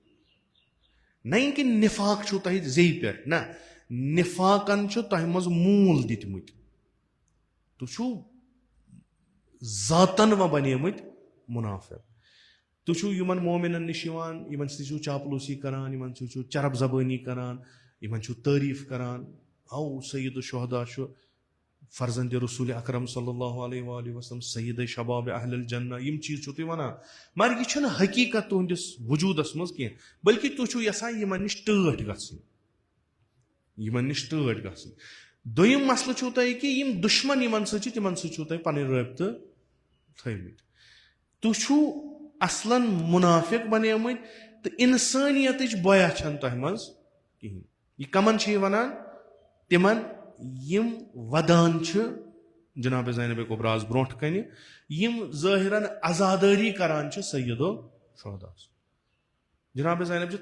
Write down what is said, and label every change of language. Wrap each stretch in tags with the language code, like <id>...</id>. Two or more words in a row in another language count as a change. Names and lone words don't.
<ks>نہ کہِ نِفاق چھُو تۄہہِ زیٚیہِ پٮ۪ٹھ نہ نِفاقن چھُ تۄہہِ منٛز موٗل دِتمٕتۍ تُہۍ چھُو ذاتن وۄنۍ بنیمٕتۍ مُنافِق تُہۍ چھُو یِمن مومِنن نِش یِوان یِمن سۭتۍ چھُو چاپلوٗسی کران یِمن سۭتۍ چھُو چرب زبٲنی کران یِمن چھُو تعریٖف کران او سعید الشہدا چھُ فرزندِ رسوٗلِ اکرم</ks> <ar>صلی اللہ علیہ وآلہ وسلم سعید شباب اہل الجنہ</ar> <ks>یِم چیٖز چھُو تُہۍ ونان مگر یہِ چھُنہٕ حقیٖقت تُہنٛدِس وجوٗدس منٛز کینٛہہ بٔلکہِ تُہۍ چھِو یژھان یِمن نِش ٹٲٹھۍ گژھٕنۍ یِمن نِش ٹٲٹھۍ گژھٕنۍ دوٚیِم مسلہٕ چھُو تۄہہِ کہِ یِم دُشمن یِمن سۭتۍ چھِ تِمن سۭتۍ چھُو تۄہہِ پنٕنۍ رٲبطہٕ تھٲومٕتۍ تُہۍ چھُو اصلن مُنافِق بنیمٕتۍ تہٕ انسٲنیتٕچ بۄیا چھنہٕ تۄہہِ منٛز کہیٖنۍ یہِ کمن چھِ یہِ ونان تِمن یِم ودان چھِ جناب زینب کبراہس برونٛٹھ کنہِ یِم ظٲہرن عزادٲری کران چھِ سید الشہداہس جناب زینب چھِ</ks>